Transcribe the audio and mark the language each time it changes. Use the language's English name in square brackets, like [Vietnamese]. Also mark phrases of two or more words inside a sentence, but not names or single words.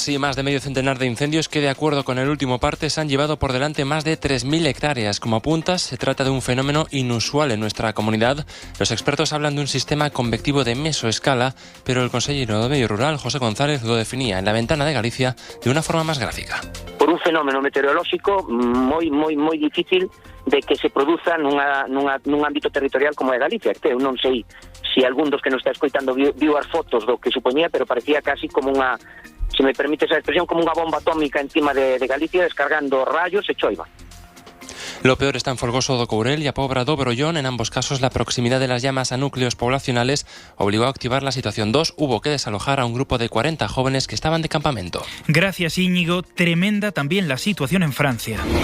[Spanish] Sí, más de medio centenar de incendios que, de acuerdo con el último parte, se han llevado por delante más de 3.000 hectáreas. Como apuntas, se trata de un fenómeno inusual en nuestra comunidad. Los expertos hablan de un sistema convectivo de mesoescala, pero el consejero de Medio Rural, José González, lo definía en La Ventana de Galicia de una forma más gráfica. [Galician] Por un fenómeno meteorolóxico moi difícil de que se produza nun ámbito territorial como é Galicia. Eu non sei se algún dos que nos está escoitando viu as fotos do que supoñía, pero parecía casi como unha, se me permite esa expresión, como unha bomba atómica encima de Galicia descargando rayos e choiva. [Spanish] Lo peor está en Folgoso do Courel y a Pobra do Brollón. En ambos casos, la proximidad de las llamas a núcleos poblacionales obligó a activar la situación 2. Hubo que desalojar a un grupo de 40 jóvenes que estaban de campamento. Gracias, Íñigo. Tremenda también la situación en Francia.